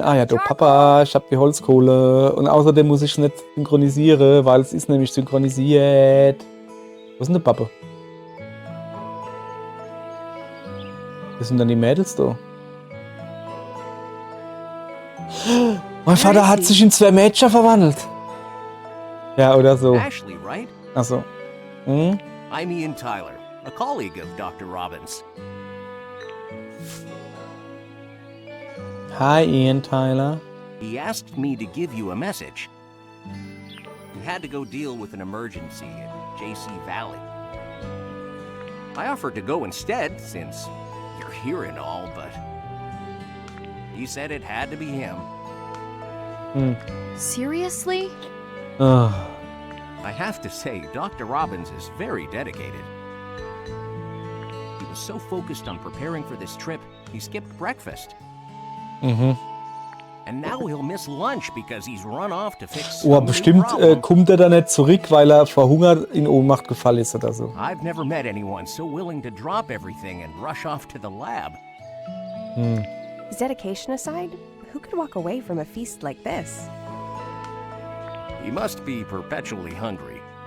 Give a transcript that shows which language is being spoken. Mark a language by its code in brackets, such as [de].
[de] Ah ja, du Papa, ich hab die Holzkohle. Und außerdem muss ich es nicht synchronisieren, weil es ist nämlich synchronisiert. Wo ist denn der Papa? Wo sind dann die Mädels da? Mein Vater hat sich in 2 Mädchen verwandelt. Ja, oder so. [en] Ashley, right? [de] Achso. Hm? [en] I'm Ian Tyler, a colleague of Dr. Robbins. Hi, Ian Tyler. He asked me to give you a message. He had to go deal with an emergency at JC Valley. I offered to go instead, since you're here and all, but he said it had to be him. Seriously? Ah. I have to say, Dr. Robbins is very dedicated. He was so focused on preparing for this trip, he skipped breakfast. Mhm. And now he'll miss lunch because he's run off to fix Oh, some new [de] bestimmt [en] problem. [de] kommt er da nicht zurück, weil er verhungert in Ohnmacht gefallen ist oder so. [en] I've never met anyone so willing to drop everything and rush off to the lab. His dedication aside, who could walk away from a feast like this? He must be perpetually hungry.